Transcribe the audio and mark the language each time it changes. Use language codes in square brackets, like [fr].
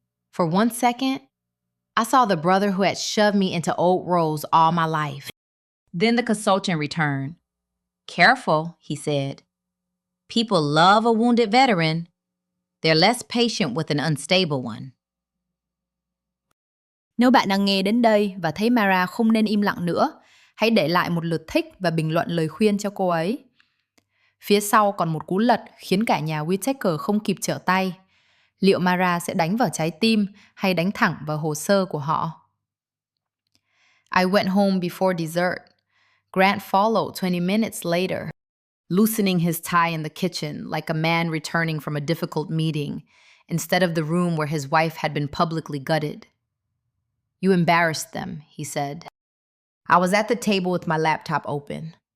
[en] For 1 second, I saw the brother who had shoved me into old roles all my life. Then the consultant returned. "Careful," he said. "People love a wounded veteran. They're less patient with an unstable one." [vi] Nếu bạn đang nghe đến đây và thấy Mara không nên im lặng nữa, hãy để lại một lượt thích và bình luận lời khuyên cho cô ấy. Phía sau còn một cú lật khiến cả nhà Whitaker không kịp trở tay. Liệu Mara sẽ đánh vào trái tim hay đánh thẳng vào hồ sơ của họ? [en] I went home before dessert. Grant followed 20 minutes later, loosening his tie in the kitchen like a man returning from a difficult meeting, instead of the room where his wife had been publicly gutted. "You embarrassed them," he said. I was at the table with my laptop open.